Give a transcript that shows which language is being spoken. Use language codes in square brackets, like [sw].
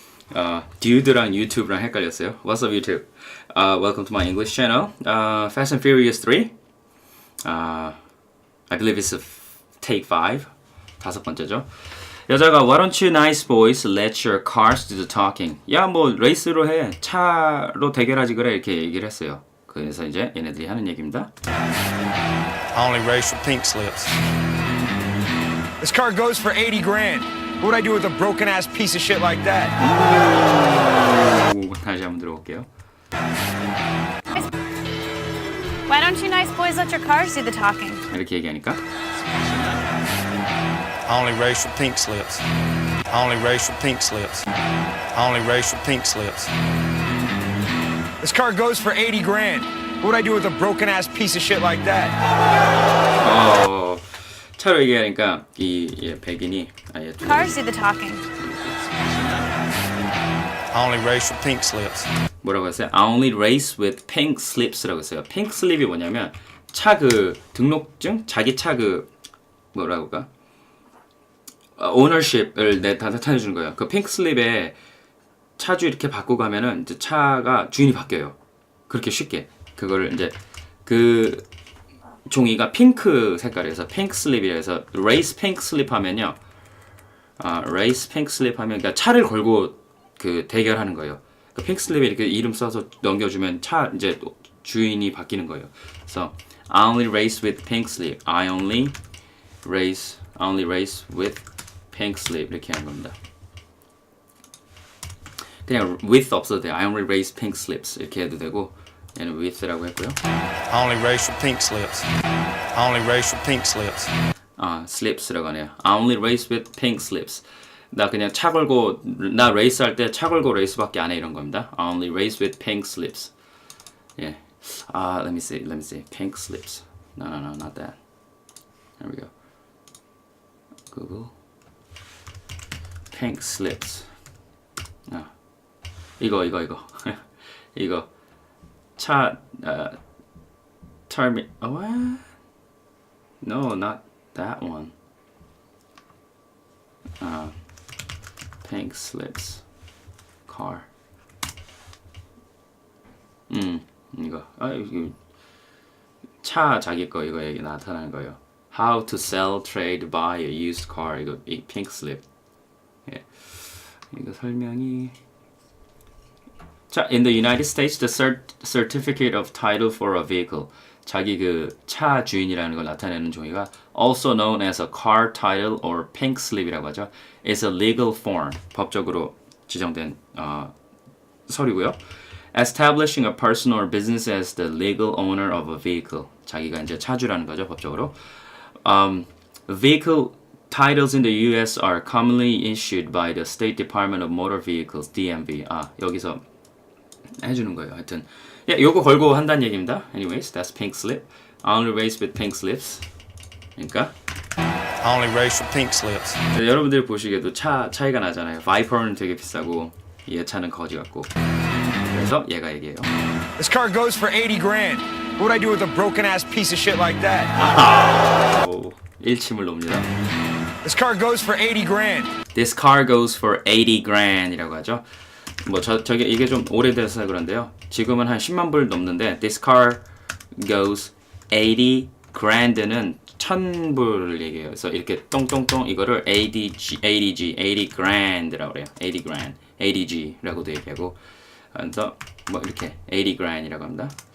[ko] Dude랑 YouTube랑 헷갈렸어요. [en] What's up, YouTube? Welcome to my English channel. Fast and Furious 3. I believe it's take 5. [ko] 다섯 번째죠. 여자가 [en] Why don't you nice boys let your cars do the talking? [ko] 야, 뭐 레이스로 해. 차로 대결하지 그래. 이렇게 얘기를 했어요. 그래서 이제 얘네들이 하는 얘기입니다. [en] I only race for pink slips. This car goes for 80 grand. What would I do with a broken ass piece of shit like that? [ko] 다시 한번 들어볼게요. [en] Why don't you nice boys let your cars do the talking? [ko] 이렇게 얘기하니까 [en] I only race for pink slips. I only race for pink slips. I only race for pink slips. This car goes for 80 grand. What would I do with a broken ass piece of shit like that? [ko] 차로 얘기하니까 이 백인이 아예 [en] Cars do the talking. I only race for pink slips. [ko] 뭐라고 했어요? [en] I only race with pink slips [ko] 라고 했어요. 핑크 슬립이 뭐냐면 차 그 등록증? 자기 차 그 뭐라고 할까? 오너십을 나타내주는 거예요. 그 핑크 슬립에 차주 이렇게 바꾸고 가면은 이제 차가 주인이 바뀌어요. 그렇게 쉽게. 그거를 이제 그 종이가 핑크 색깔이어서 핑크 슬립이라 해서 레이스 핑크 슬립 하면요. 레이스 핑크 슬립 하면 그러니까 차를 걸고 그 대결하는 거예요. 그 핑크 슬립에 이렇게 이름 써서 넘겨주면 차 이제 주인이 바뀌는 거예요. 그래서 [en] I only race with pink slip. I only race with pink slip [ko] 이렇게 하는 겁니다. 그냥 with 없어도 돼요. [en] I only race pink slips [ko] 이렇게 해도 되고 얘는 with라고 했고요. [en] I only race for pink slips. I only race for pink slips. [ko] slips라고 하네요. [en] I only race with pink slips. [ko] 나 그냥 차 걸고 나 레이스 할 때 차 걸고 레이스밖에 안 해 이런 겁니다. [en] I only race with pink slips. 예. Let me see. Pink slips. No, not that. There we go. Google. Pink slips. [ko] 이거. 이거. 차 [en] term what? No, not that one. Pink slips car. [ko] 이거. 이거 차 자기 거 이거 얘기 나타나는 거예요. [en] How to sell, trade, buy a used car. [ko] 이거 이 pink slip. 예. 이거 설명이 자, [en] in the United States, the certificate of title for a vehicle. [ko] 자기 그 차 주인이라는 걸 나타내는 종이가 [en] also known as a car title or pink slip [ko] 이라고 하죠. [en] is a legal form. [ko] 법적으로 지정된 서류고요. [en] establishing a person or business as the legal owner of a vehicle. [ko] 자기가 이제 차주라는 거죠, 법적으로. [en] Vehicle titles in the US are commonly issued by the State Department of Motor Vehicles, DMV. [ko] 여기서 해주는 거예요. 하여튼 요거 걸고 한다는 얘기입니다. [en] Anyways, that's pink slip. I only race with pink slips. [ko] 그러니까 [en] I only race for pink slips. [ko] 여러분들 보시기에도 차이가 나잖아요. 바이퍼는 되게 비싸고 얘 차는 거지 같고. 그래서 얘가 얘기해요. [en] This car goes for 80 grand. What would I do with a broken ass piece of shit like that? [ko] 일침을 놉니다. [en] This car goes for 80 grand. This car goes for 80 grand [ko] 이라고 하죠. 뭐 저게 이게 좀 오래돼서 그런데요. 지금은 한 10만 불 넘는데 [en] this car goes 80 grand [ko] 는 1000불을 얘기해요. 그래서 이렇게 똥똥똥 이거를 80 grand라고 그래요. 80 grand, 80G라고도 얘기하고 그래서 뭐 이렇게 80 grand이라고 합니다.